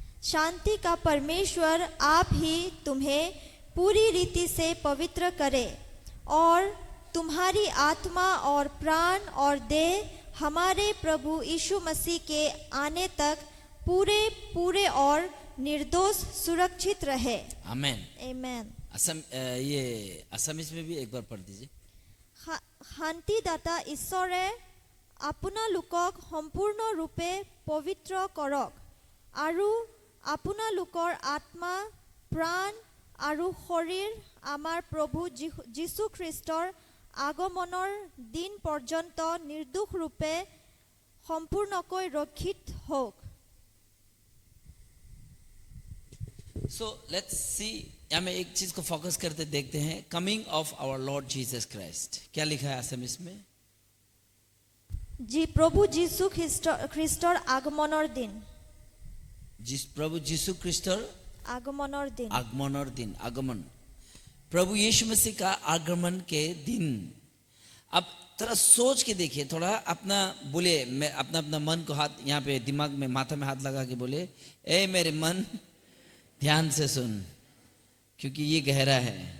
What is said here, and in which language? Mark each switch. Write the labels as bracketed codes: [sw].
[hi] शांति का परमेश्वर आप ही तुम्हें पूरी रीति से पवित्र करे और तुम्हारी आत्मा और प्राण और देह हमारे प्रभु यीशु मसीह के आने तक पूरे पूरे और निर्दोष सुरक्षित रहे। आमेन, आमेन। ये असमिस में भी एक बार पढ़ दीजिए। [as] শান্তিদাতা ঈশ্বৰে আপোনালোকক সম্পূৰ্ণৰূপে পবিত্ৰ কৰক আৰু আপোনালোকৰ আত্মা, প্ৰাণ আৰু শৰীৰ আমাৰ প্ৰভু যীশু খ্ৰীষ্টৰ আগমনৰ দিন পৰ্যন্ত নিৰ্দোষ ৰূপে সম্পূৰ্ণকৈ ৰক্ষিত হওক। [hi] सो लेट्स सी, हमें एक चीज को फोकस करते देखते हैं। Coming of our Lord Jesus Christ, क्या लिखा है असमिस में? जी, प्रभु [as] যীশু খ্ৰীষ্টৰ আগমনৰ দিন। [hi] जिस प्रभु जीसु ख्रिस्टर [as] আগমনৰ দিন, [hi] आगमन दिन, आगमन, प्रभु यीशु मसीह का आगमन के दिन। अब थोड़ा सोच के देखिए, थोड़ा अपना बोले, मैं अपना अपना मन को हाथ यहाँ पे दिमाग में, माथा में हाथ लगा के बोले, ए मेरे मन ध्यान से सुन, क्योंकि ये गहरा है।